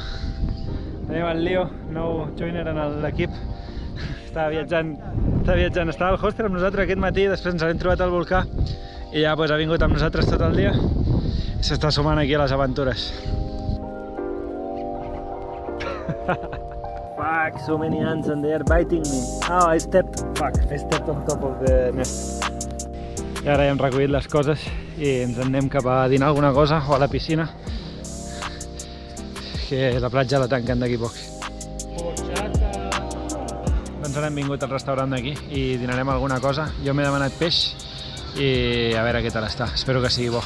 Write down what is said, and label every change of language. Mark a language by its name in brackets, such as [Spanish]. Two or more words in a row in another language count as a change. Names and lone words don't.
[Catalan] Tenim el Leo, nou joiner en l'equip. Estava viatjant, estava al hostel amb nosaltres aquest matí, després ens l'hem trobat al volcà i ja ha vingut amb nosaltres tot el dia i s'està sumant aquí a les aventures. [English] Fuck, so many ants and they are biting me. Oh, I stepped on top of the nest. [Catalan] I ara ja hem recollit les coses i ens en anem cap a dinar alguna cosa o a la piscina, que la platja la tanquen d'aquí poc. Doncs ara hem vingut al restaurant d'aquí i dinarem alguna cosa. Jo m'he demanat peix i a veure què tal està, espero que sigui bo.